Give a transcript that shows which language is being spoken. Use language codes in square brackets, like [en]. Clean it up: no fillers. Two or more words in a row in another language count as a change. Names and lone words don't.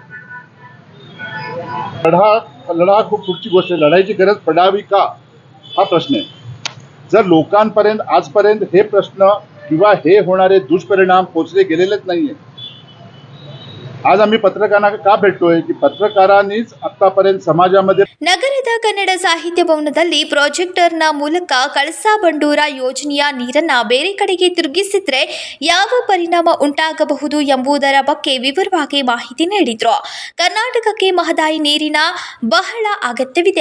[mr] लढा खूप पुढची गोष्ट आहे. लढाईची गरज पडावी का हा प्रश्न आहे. जर लोकांपर्यंत आजपर्यंत हे प्रश्न किंवा हे होणारे दुष्परिणाम पोचले गेलेलेच नाहीये. आज आम्ही पत्रकारांना का भेटतोय की ಪತ್ರಕಾರನಿಸ್ आतापर्यंत समाजामध्ये [kn] ನಗರದ ಕನ್ನಡ ಸಾಹಿತ್ಯ ಭವನದಲ್ಲಿ ಪ್ರಾಜೆಕ್ಟರ್ನ ಮೂಲಕ ಕಳಸಾ ಬಂಡೂರ ಯೋಜನೆಯ ನೀರನ್ನ ಬೇರೆ ಕಡೆಗೆ ತಿರುಗಿಸಿದ್ರೆ ಯಾವ ಪರಿಣಾಮ ಉಂಟಾಗಬಹುದು ಎಂಬುದರ ಬಗ್ಗೆ ವಿವರವಾಗಿ ಮಾಹಿತಿ ನೀಡಿದ್ರು. ಕರ್ನಾಟಕಕ್ಕೆ ಮಹದಾಯಿ ನೀರಿನ ಬಹಳ ಅಗತ್ಯವಿದೆ.